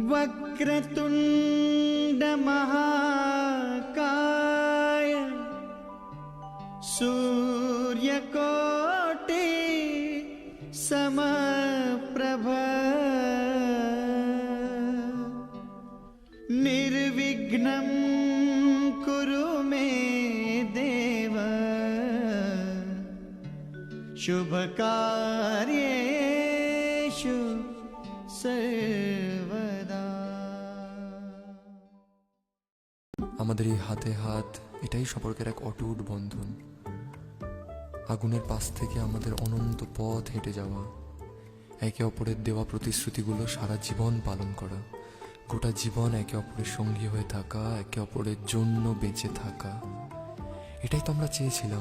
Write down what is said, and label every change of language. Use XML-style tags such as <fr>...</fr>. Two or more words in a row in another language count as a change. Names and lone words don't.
<sa>वक्रतुंड महाकाय सूर्यकोटि समप्रभ निर्विघ्नं कुरु मे देव शुभ कार्येषु सर्वदा।</sa> <bn>আমাদের এই হাতে হাত, এটাই সম্পর্কের এক অটুট বন্ধন। আগুনের পাশ থেকে আমাদের অনন্ত পথ হেঁটে যাওয়া, একে অপরের দেওয়া প্রতিশ্রুতিগুলো সারা জীবন পালন করা, গোটা জীবন একে অপরের সঙ্গী হয়ে থাকা, একে অপরের জন্য বেঁচে থাকা, এটাই তো আমরা চেয়েছিলাম।</bn>